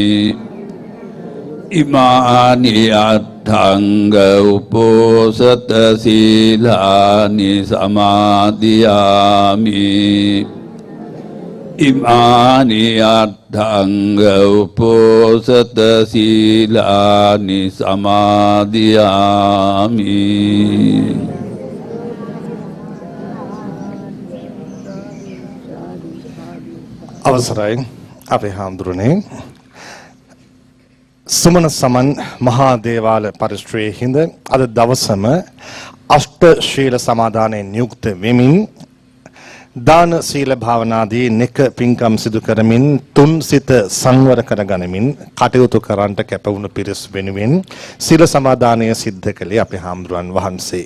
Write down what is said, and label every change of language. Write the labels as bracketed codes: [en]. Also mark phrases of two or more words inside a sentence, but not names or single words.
[pi] อิมานิอัตถังอุปสทธสีลานิสมาธิยามิอิมานิอัตถังอุปสทธสีลานิสมาธิยามิ [si] අවසරයි අපේ හාමුදුරනේ සුමන සමන් මහා දේවාල පරිශ්‍රයේ හිඳ අද දවසම අෂ්ට ශීල සමාදානයේ නියුක්ත වෙමින් දාන සීල භාවනාදී නෙක පින්කම් සිදු කරමින් තුන් සිත සංවර කර ගනිමින් කටයුතු කරන්නට කැප වුණු පිරිස් වෙනුවෙන් සීල සමාදානය සිද්ධ කළේ අපේ හාමුදුරන් වහන්සේ.